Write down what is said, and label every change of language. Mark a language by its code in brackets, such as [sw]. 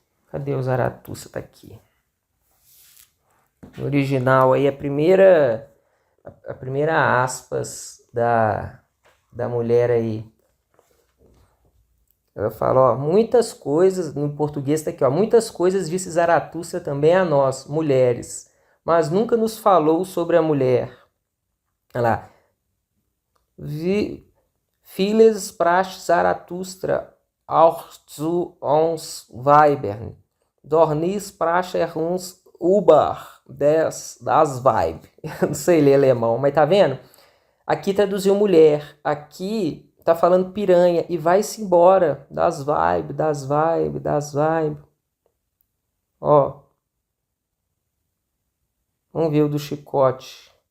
[pt] Cadê o Zaratustra? Tá aqui. No original aí, a primeira aspas da mulher aí. Ela fala, ó, muitas coisas, no português tá aqui, ó, muitas coisas disse Zaratustra também a nós, mulheres, mas nunca nos falou sobre a mulher. Olha lá. [de] Vieles sprach Zaratustra auch zu uns Weibern, doch nie sprach uns über das Weib. [pt] Eu não sei ler alemão, mas tá vendo? Aqui traduziu mulher, aqui tá falando piranha e vai-se embora das vibes, das vibes, das vibes. Ó. Vamos ver o do chicote.